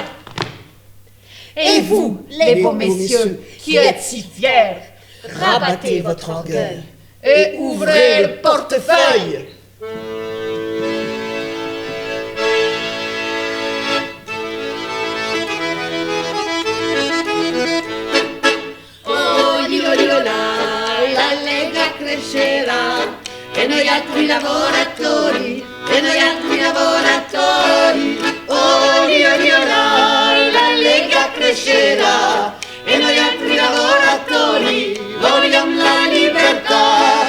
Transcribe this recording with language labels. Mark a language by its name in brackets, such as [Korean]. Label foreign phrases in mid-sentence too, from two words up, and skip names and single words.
[French] Et vous, les beaux messieurs, qui êtes si fiers, rabattez votre orgueil et ouvrez le portefeuille. [Italian] Oh, la Lega crescerà e noi altri lavoratori, e noi altri lavoratori. Oh, la Lega crescerà e noi altri lavoratori vogliamo la libertà.